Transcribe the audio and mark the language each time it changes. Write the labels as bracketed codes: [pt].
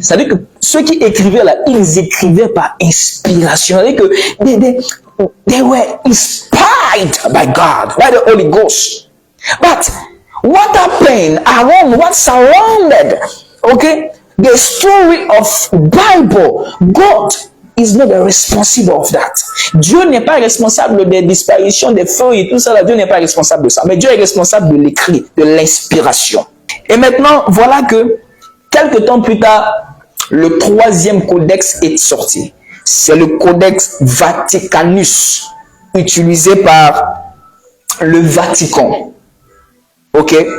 [fr] C'est-à-dire que ceux qui écrivaient là, ils écrivaient par inspiration. C'est-à-dire que [en] they were inspired by God, by the Holy Ghost. But what happened around, what surrounded, okay, the story of Bible, God is not the responsible of that. [fr] Dieu n'est pas responsable des disparitions des feuilles et tout ça. Là, Dieu n'est pas responsable de ça. Mais Dieu est responsable de l'écrit, de l'inspiration. Et maintenant, voilà que quelques temps plus tard, le troisième codex est sorti. C'est le codex Vaticanus, utilisé par le Vatican. Ok?